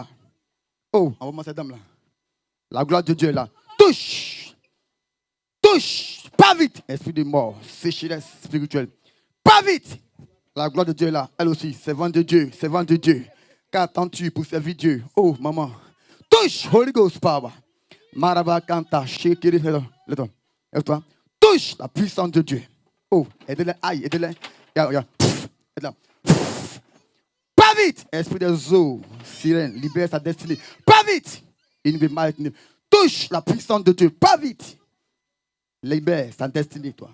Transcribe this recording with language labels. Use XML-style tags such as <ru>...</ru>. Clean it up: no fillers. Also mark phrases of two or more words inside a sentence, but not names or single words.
<fr>Oh, envoie-moi cette dame là. La gloire de Dieu est là. Touche. Touche. Pas vite. Esprit de mort. Sécheresse spirituelle. Pas vite. La gloire de Dieu est là. Elle aussi. Servant de Dieu. Servant de Dieu. Qu'attends-tu pour servir Dieu? Oh, maman. Touche.</fr> <en>Holy Ghost power. Maraba Kanta. Shekiri.</en> <fr>Lève-toi. Touche la puissance de Dieu. Oh, aide-les. Aïe, aide-les. Aide-les. Pas vite. Esprit des eaux. Sirène. Libère sa destinée. Pas vite. Il ne veut mal. Touche la puissance de Dieu. Pas vite. Libère sa destinée, toi.</fr>